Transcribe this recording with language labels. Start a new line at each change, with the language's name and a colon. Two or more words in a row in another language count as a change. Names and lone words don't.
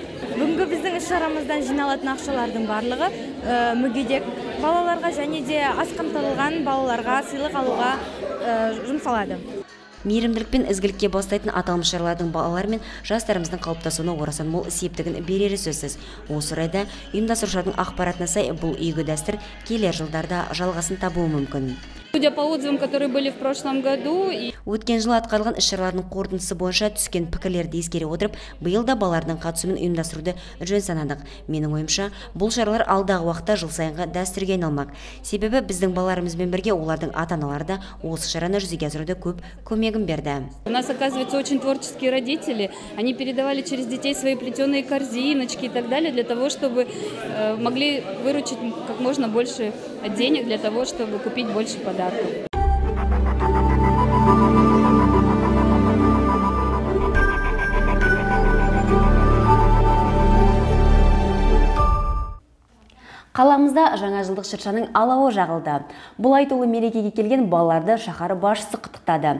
Kazakh: Бүгінгі біздің іс-шарамыздан жиналатын ақшалардың барлығы мүгедек балаларға және де аз қамтылған балаларға сыйлық алуға жұмсалады. Мейірімділік пен ізгілікке бастайтын аталмыш шаралардың балалар мен жастарымыздың қалыптасуына орасан мол септігін берері сөзсіз. Осы орайда ұйымдастырушылардың ақпаратына сай, бұл игі дәстүр келер жылдарда жалғасын табуы мүмкін.
Russian: Судя по отзывам, которые были в прошлом году,
Kazakh: Өткен жылы атқарылған іс-шаралардың қорытындысы бойынша түскен пікірлерді ескере отырып, биыл да балалардың қатысуымен ұйымдастыруды жөн санадық. Менің ойымша, бұл шаралар алдағы уақытта жыл сайынғы дәстүрге айналмақ. Себебі біздің балаларымызбен бірге олардың ата-аналары да осы шараны жүзеге асыруда көп көмегін берді.
Russian: у нас, оказывается, очень творческие родители. Они передавали через детей свои плетеные корзиночки и так далее, для того, чтобы могли выручить как можно больше денег, для того, чтобы купить больше подарков.
Kazakh: Қаламызда жаңа жылдық шыршаның алауы жағылды. Бұл айтулы мерекеге келген балаларды шаһар басшысы құттықтады.